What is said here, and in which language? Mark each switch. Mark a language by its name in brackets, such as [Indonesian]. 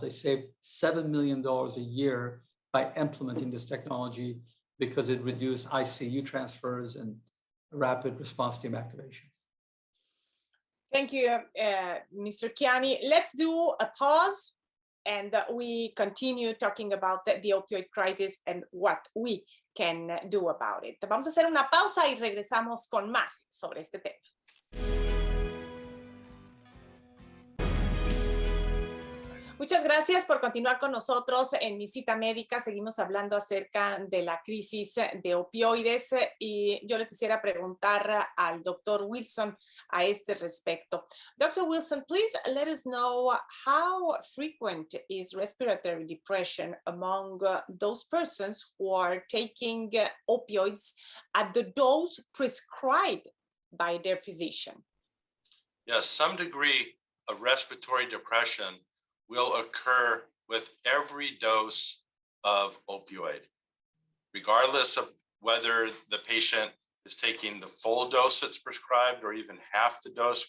[English] They saved $7 million a year by implementing this technology because it reduced ICU transfers and rapid response team activation. Thank you, Mr. Chiani. Let's do a pause and we continue talking about the opioid crisis and what we can do about it. [Spanish] Vamos a hacer una pausa y regresamos con más sobre este tema. Muchas gracias por continuar con nosotros en mi cita médica. Seguimos hablando acerca de la crisis de opioides y yo le quisiera preguntar al doctor Wilson a este respecto. [English] Dr. Wilson, please let us know how frequent is respiratory depression among those persons who are taking opioids at the dose prescribed by their physician. Yes, some degree of respiratory depression will occur with every dose of opioid, regardless of whether the patient is taking the full dose that's prescribed or even half the dose.